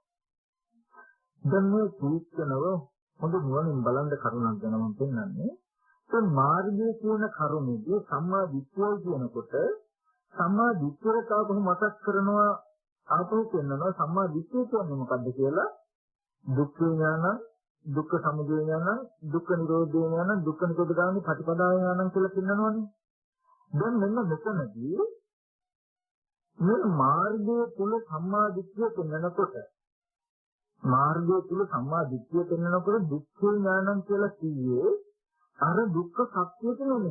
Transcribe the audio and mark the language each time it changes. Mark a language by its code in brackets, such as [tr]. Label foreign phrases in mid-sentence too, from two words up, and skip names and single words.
[si] දැන් මේ සූත්‍රනව හොඳ නුවණින් බලන්න කරුණක් ගැන මම පෙන්නන්නේ. ඒ මාර්ගයේ කියන කරුණේදී සම්මා දිට්ඨිය කියනකොට සම්මා දිට්ඨියට ආපහු මතක් කරනවා ආපහු කියනවා සම්මා දිට්ඨිය කියන්නේ මොකද්ද කියලා [pi] දුක්ඛ ඥානං දුක්ඛ සමුදය ඥානං දුක්ඛ නිරෝධ ඥානං දුක්ඛ නිරෝධගාමී ප්‍රතිපදා ඥානං [si] කියලා කියනවනේ. දැන් මෙන්න මෙතනදී මේ මාර්ගයේ තුල සම්මා දිට්ඨිය පෙන්වනකොට මාර්ගයේ තුල සම්මා දිට්ඨිය පෙන්වනකොට [pi] දුක්ඛ ඥානං [si] කියලා කිව්වේ අර දුක්ඛ සත්‍යයට නෙමෙයි.